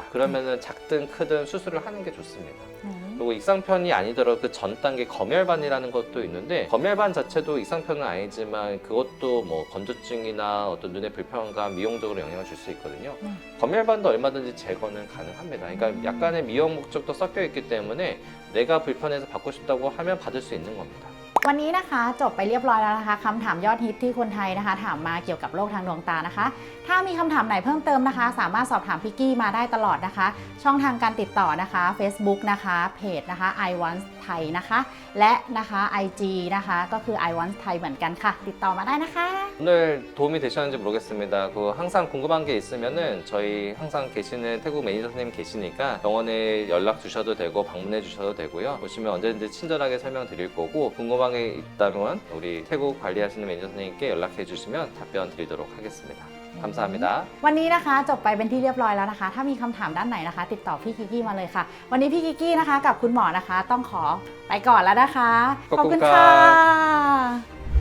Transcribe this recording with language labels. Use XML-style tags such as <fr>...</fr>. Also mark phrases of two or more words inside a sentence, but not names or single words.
<ko>그러면은 작든 크든 수술을 하는 게 좋습니다. 그리고 익상편이 아니더라도 그 전 단계 검열반이라는 것도 있는데 검열반 자체도 익상편은 아니지만 그것도 뭐 건조증이나 어떤 눈의 불편감, 미용적으로 영향을 줄 수 있거든요. 검열반도 얼마든지 제거는 가능합니다. 그러니까 약간의 미용 목적도 섞여 있기 때문에 내가 불편해서 받고 싶다고 하면 받을 수 있는 겁니다.</ko> <th>วันนี้นะคะจบไปเรียบร้อยแล้วนะคะคำถามยอดฮิตที่คนไทยนะคะถามมาเกี่ยวกับโรคทางดวงตานะคะถ้ามีคำถามไหนเพิ่มเติมนะคะสามารถสอบถามพี่กี้มาได้ตลอดนะคะช่องทางการติดต่อนะคะ Facebook นะคะเพจนะคะ I Want Thai นะคะและนะคะ IG นะคะก็คือ I Want Thai เหมือนกันค่ะติดต่อมาได้นะคะ</th> <ko>오늘 도움이 되셨는지 모르겠습니다. 항상 궁금한 게 있으면은 저희 항상 계시는 태국 매니저 선생님 계시니까 병원에 연락 주셔도 되고 방문해 주셔도 되고요. 보시면 언제든지 친절하게 설명드릴 거고 궁금한 게 있다면 우리 태국 관리하시는 매니저 선생님께 연락해 주시면 답변 드리도록 하겠습니다. 감사합니다.</ko> <th>วันนี้นะคะจบไปเป็นที่เรียบร้อยแล้วนะคะถ้ามีคำถามด้านไหนนะคะติดต่อพี่กิกกี้มาเลยค่ะวันนี้พี่กิกกี้นะคะกับคุณหมอนะคะต้องขอไปก่อนแล้วนะคะ ขอบคุณ ค่ะ ครับ</th>